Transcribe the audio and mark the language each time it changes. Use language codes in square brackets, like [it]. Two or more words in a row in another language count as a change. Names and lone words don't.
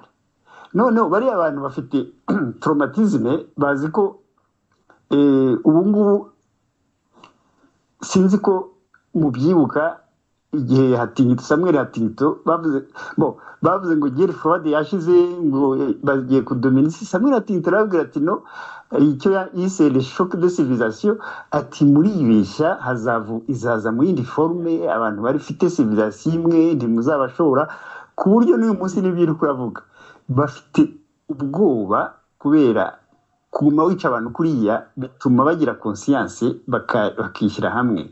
[rw] Noneho bariya abantu bafite traumatisme, bazi ko ubu ngubu sinzi ko mubyibuka igihe Samuel Hatingito bavuze ngo Gerry Ford yashize ngo bagiye kudomina isi. Samuel Hatingito arabwira ati no, icyo yise [fr] le choc de civilisation, [rw] ati muri ibeshya izaza mu yindi forme, abantu bari fite civilisation imwe ntimuzabashobora, ku buryo n'uyu munsi n'ibyo kuravuga bafite ubwoba kubera kuguma wica abantu kuriya bituma bagira conscience bakishyira hamwe.